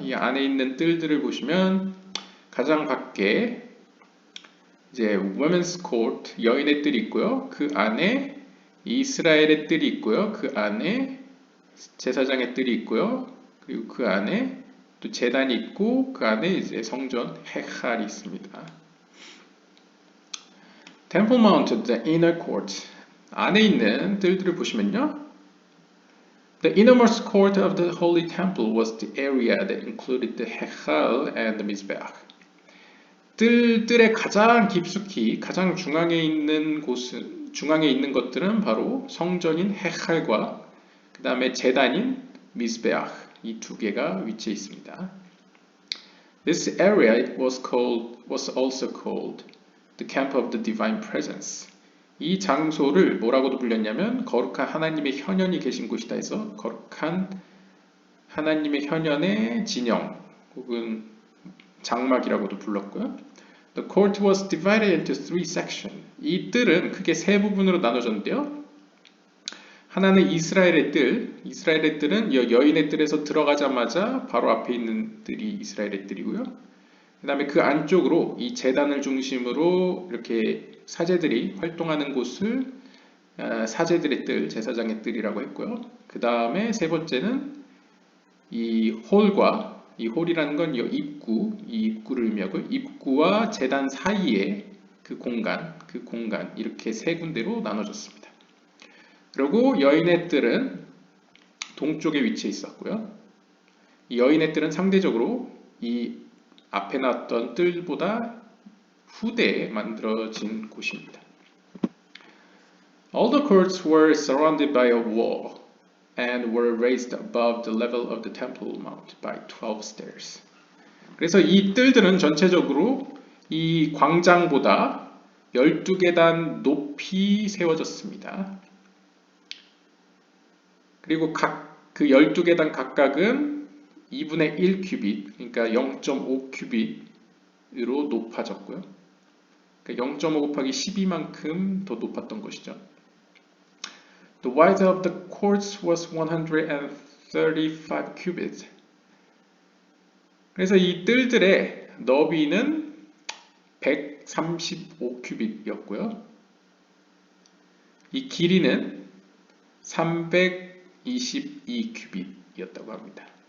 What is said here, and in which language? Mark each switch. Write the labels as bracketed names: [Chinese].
[Korean] 이 안에 있는 뜰들을 보시면 가장 밖에 이제 Women's Court 여인의 뜰이 있고요. 그 안에 이스라엘의 뜰이 있고요. 그 안에 제사장의 뜰이 있고요. 그리고 그 안에 또 제단이 있고 그 안에 이제 성전 헤칼이 있습니다. [English] Temple Mount, the inner court [Korean] 안에 있는 뜰들을 보시면요. [English] The innermost court of the Holy Temple was the area that included the Hechal and the Mizbeach. [Korean] 뜰의 가장 깊숙이 가장 중앙에 있는 것들은 바로 성전인 헤칼과 그 다음에 제단인 미스베ach 이 두 개가 위치해 있습니다. [English] This area was also called the camp of the divine presence. [Korean] 이 장소를 뭐라고도 불렸냐면 거룩한 하나님의 현현이 계신 곳이다 해서 거룩한 하나님의 현현의 진영 혹은 장막이라고도 불렀고요. [English] The court was divided into three sections. [Korean] 이 뜰은 크게 세 부분으로 나눠졌는데요. 하나는 이스라엘의 뜰은 여인의 뜰에서 들어가자마자 바로 앞에 있는 뜰이 이스라엘의 뜰이고요. 그 다음에 그 안쪽으로 이 제단을 중심으로 이렇게 사제들이 활동하는 곳을 사제들의 뜰, 제사장의 뜰이라고 했고요. 그 다음에 세 번째는 이 홀과 이 홀이라는 건 이 입구를 의미하고 입구와 제단 사이에 그 공간 이렇게 세 군데로 나눠졌습니다. 그리고 여인의 뜰은 동쪽에 위치해 있었고요. 이 여인의 뜰은 상대적으로 이 앞에 나왔던 뜰보다 후대에 만들어진 곳입니다. [English] All the courts were surrounded by a wall and were raised above the level of the Temple Mount by 12 stairs. [Korean] 그래서 이 뜰들은 전체적으로 이 광장보다 12계단 높이 세워졌습니다. 그리고 그 12계단 각각은 2분의 1 큐빗, 그러니까 0.5 큐빗으로 높아졌고요. 그러니까 0.5 곱하기 12만큼 더 높았던 것이죠. [English] The width of the courts was 135 cubits. [Korean] 그래서 이 뜰들의 너비는 135 큐빗이었고요. 이 길이는 322 큐빗이었다고 합니다.